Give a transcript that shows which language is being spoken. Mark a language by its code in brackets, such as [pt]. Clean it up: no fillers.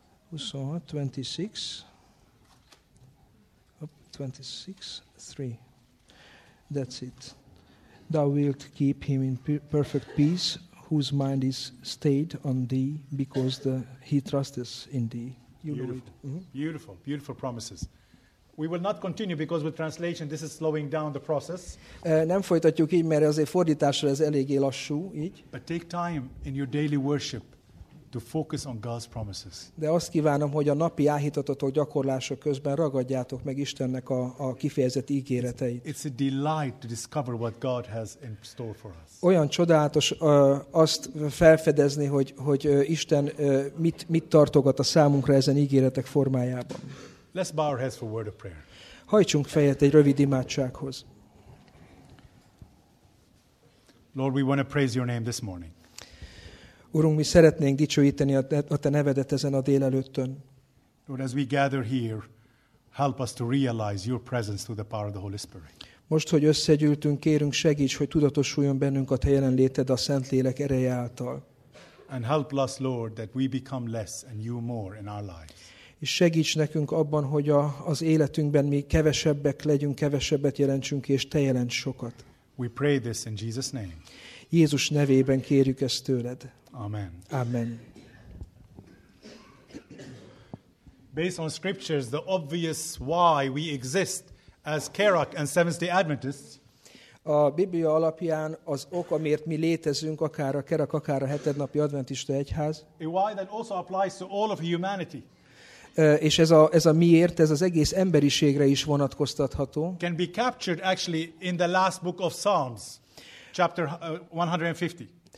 [en] 26:3. That's it. Thou wilt keep him in perfect peace, whose mind is stayed on thee, because he trusteth in thee. You beautiful. Know it. Mm-hmm. Beautiful, beautiful promises. We will not continue because with translation this is slowing down the process. [hu] Nem folytatjuk így, mert azért fordításra ez eléggé lassú, így. [en] But take time in your daily worship to focus on God's promises. [hu] De azt kívánom, hogy a napi áhítatotok gyakorlása közben ragadjátok meg Istennek a kifejezett ígéreteit. [en] It's a delight to discover what God has in store for us. [hu] Olyan csodálatos azt felfedezni, hogy Isten mit tartogat a számunkra ezen ígéretek formájában. [en] Let's bow our heads for a word of prayer. [hu] Hajtsunk fejet egy rövid imádsághoz. [en] Lord, we want to praise your name this morning. [hu] Urunk, mi szeretnénk dicsőíteni a te nevedet ezen a délelőttön. [en] Lord, as we gather here, help us to realize your presence through the power of the Holy Spirit. [hu] Most, hogy összegyűltünk, kérünk segíts, hogy tudatosuljon bennünk a te jelenléted a Szentlélek ereje által. [en] And help us, Lord, that we become less and you more in our lives. [hu] És segíts nekünk abban, hogy az életünkben mi kevesebbek legyünk, kevesebbet jelentsünk, és te jelents sokat. [en] We pray this in Jesus' name. [hu] Jézus nevében kérjük ezt tőled. [en] Amen. [hu] Amen. [en] Based on scriptures, the obvious why we exist as Kerak and Seventh-day Adventists. [hu] A Biblia alapján az ok, amiért mi létezünk, akár a Kerak, akár a hetednapi adventista egyház. [en] A why that also applies to all of humanity. [hu] És ez a miért, ez az egész emberiségre is vonatkoztatható. [en] Can be captured actually in the last book of Psalms, chapter 150.